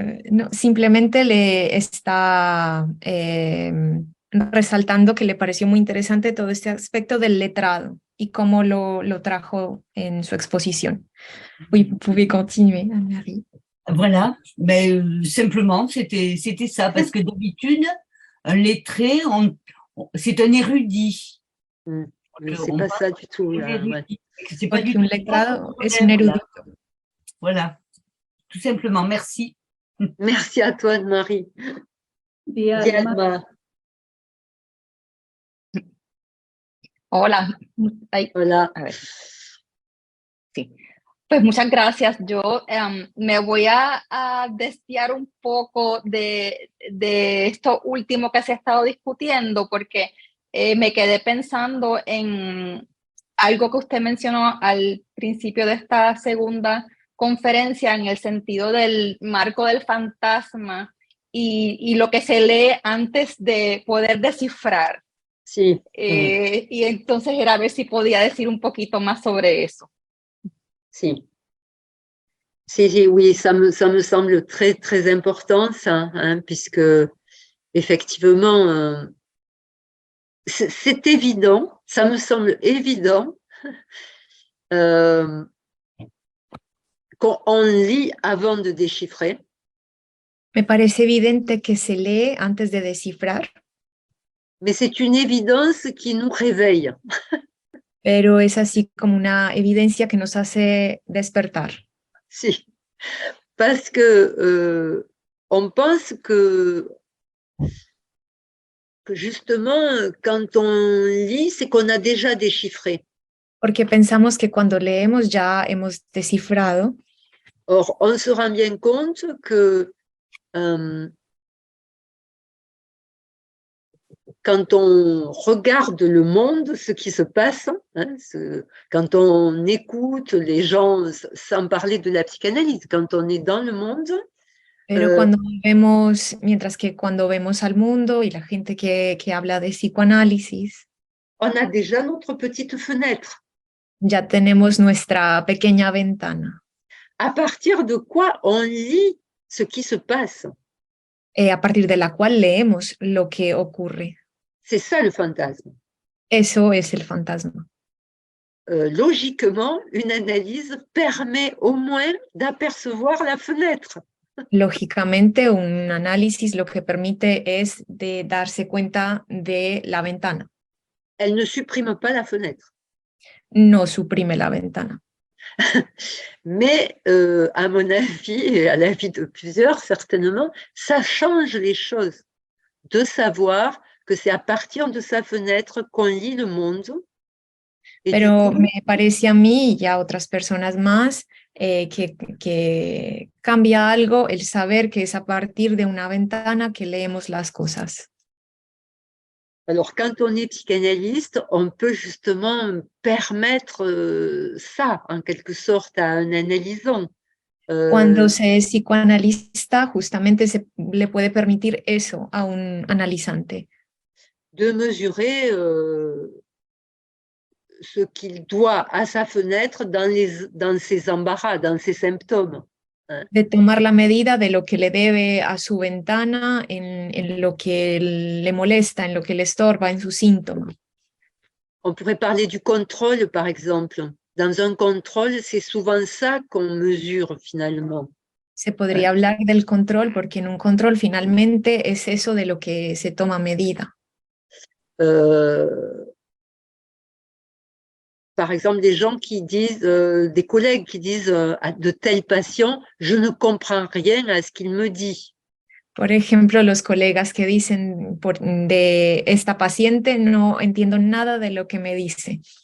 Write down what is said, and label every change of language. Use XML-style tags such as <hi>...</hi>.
<es>No, simplemente le está resaltando que le pareció muy interesante todo este aspecto del letrado y cómo lo trajo en su exposición.</es> <fr>Oui, vous pouvez continuer, Anne-Marie. Voilà, mais simplement, c'était ça, parce que d'habitude, un lettré, c'est un érudit. Mais c'est pas ça du tout. Là, ouais. C'est pas du tout.</fr> <es>Un letrado es un erudito.</es> <fr>Voilà, tout simplement, merci. Merci à toi, Anne-Marie. Diana.</fr> <es>Hola. Hola. A ver. Sí. Pues muchas gracias. Yo me voy a desviar un poco de esto último que se ha estado discutiendo, porque me quedé pensando en algo que usted mencionó al principio de esta segunda conferencia, en el sentido del marco del fantasma y lo que se lee antes de poder descifrar. Sí. Y entonces era a ver si podía decir un poquito más sobre eso.</es> <fr>Si, oui, ça me semble très, très important, ça, hein, puisque effectivement, c'est évident, ça me semble évident qu'on lit avant de déchiffrer.</fr> <es>Me parece evidente que se lee antes de descifrar.</es> <fr>Mais c'est une évidence qui nous réveille.</fr> <es>pero es así como una evidencia que nos hace despertar.</es> <fr>Si, parce que on pense que justement, quand on lit, c'est qu'on a déjà déchiffré.</fr> <es>Porque pensamos que cuando leemos ya hemos descifrado,</es> <fr>Or, on se rend bien compte que quand on regarde le monde, ce qui se passe, hein, quand on écoute les gens, sans parler de la psychanalyse, quand on est dans le monde,</fr> <es>pero cuando vemos, mientras que cuando vemos al mundo y la gente que habla de psicoanálisis,</es> <fr>on a déjà notre petite fenêtre.</fr> <es>ya tenemos nuestra pequeña ventana.</es> <fr>À partir de quoi on lit ce qui se passe.</fr> <es>A partir de la cual leemos lo que ocurre.</es> <fr>C'est ça le fantasme.</fr> <es>Eso es el fantasma.</es> <fr>Logiquement, une analyse permet au moins d'apercevoir la fenêtre.</fr> <es>Lógicamente, un análisis lo que permite es de darse cuenta de la ventana.</es> <fr>Elle ne supprime pas la fenêtre.</fr> <es>No suprime la ventana.</es> <fr>Mais à mon avis, et à l'avis de plusieurs certainement, ça change les choses de savoir que c'est à partir de sa fenêtre qu'on lit le monde.</fr> <es>Pero me parece a mí y a otras personas más que cambia algo el saber que es a partir de una ventana que leemos las cosas.</es> <fr>Alors, quand on est psychanalyste, on peut justement permettre ça, en quelque sorte, à un analysant.</fr> <es>Cuando se es psicoanalista, justamente se le puede permitir eso a un analizante.</es> <fr>De mesurer ce qu'il doit à sa fenêtre dans ses embarras, dans ses symptômes.</fr> <es>De tomar la medida de lo que le debe a su ventana, en lo que le molesta, en lo que le estorba, en sus síntomas.</es> <fr>On pourrait parler du contrôle, par exemple. Dans un contrôle, c'est souvent ça qu'on mesure finalement.</fr> <es>Se podría hablar del control, porque en un control finalmente es eso de lo que se toma medida.</es> <fr>Par exemple, des gens qui disent, des collègues qui disent de tels patients, je ne comprends rien à ce qu'il me dit.</fr> <es>Por ejemplo, los colegas que dicen de esta paciente, no entiendo nada de lo que me dice.</es>